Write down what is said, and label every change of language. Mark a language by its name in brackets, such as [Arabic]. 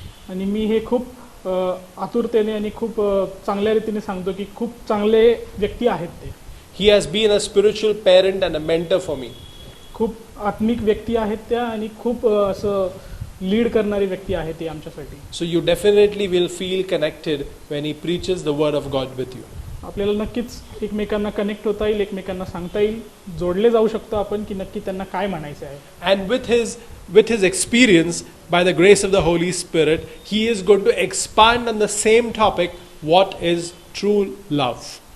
[Marathi] आणि मी हे खूप आतुरतेने आणि खूप चांगल्या रीतीने सांगतो की खूप चांगले व्यक्ती आहेत ते. [English] He has been a spiritual parent and a mentor for me. [Marathi] खूप आत्मिक व्यक्ती आहेत त्या आणि खूप असं लीड करणारी व्यक्ती आहे ती आमच्यासाठी. [English] So you definitely will feel connected when he preaches the word of God with you. [Marathi] आपल्याला नक्कीच एकमेकांना कनेक्ट होता येईल, एकमेकांना सांगता येईल, जोडले जाऊ शकतो आपण की नक्की त्यांना काय म्हणायचं आहे. [English] And with his experience, by the grace of the Holy Spirit, he is going to expand on the same topic, what is true love.